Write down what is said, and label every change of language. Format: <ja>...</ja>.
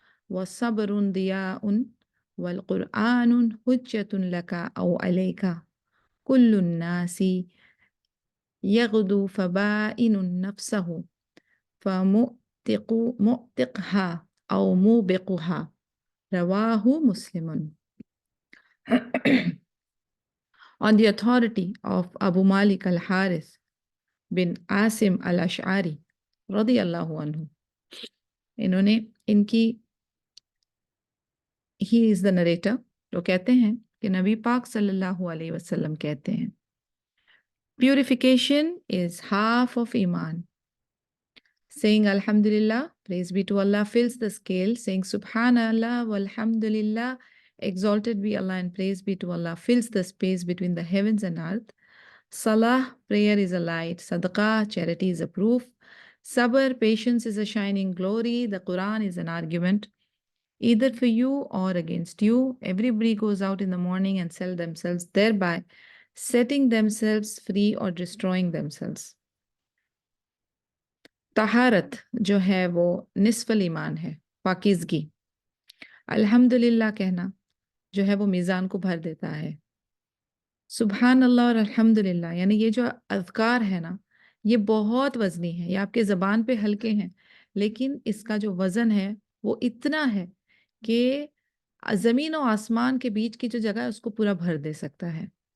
<ar>والصبر ضياء والقرآن حجة لك أو عليك كل الناس يغدو فبائن نفسه فمؤتقها أو موبقها رواه مسلم.</ar> <en>On the authority of Abu Malik al-Harith bin Asim al-Ash'ari radiyallahu anhu,</en> <hi>इन्होंने इनकी</hi> <en>he is the narrator,</en> <hi>जो कहते हैं कि नबी पाक सल्लल्लाहु अलैहि वसल्लम कहते हैं</hi> <en>purification is half of iman. Saying Alhamdulillah, praise be to Allah, fills the scale. Saying Subhanallah walhamdulillah, exalted be Allah and praise be to Allah, fills the space between the heavens and earth. Salah, prayer is a light. Sadaqah, charity is a proof. Sabr, patience is a shining glory. The Quran is an argument, either for you or against you. Everybody goes out in the morning and sell themselves, thereby setting themselves free or destroying themselves.</en> <hi>तहारत जो है वो निस्फल ईमान है, पाकीज़गी। अल्हम्दुलिल्लाह कहना जो है वो मीज़ान को भर देता है। सुबहान अल्लाह और अल्हम्दुलिल्लाह यानी ये जो अज़कार है ना, ये बहुत वज़नी है, ये आपके ज़बान पे हल्के हैं, लेकिन इसका जो वज़न है वो इतना है कि ज़मीन और आसमान के बीच की जो जगह है उसको पूरा भर दे सकता है।</hi>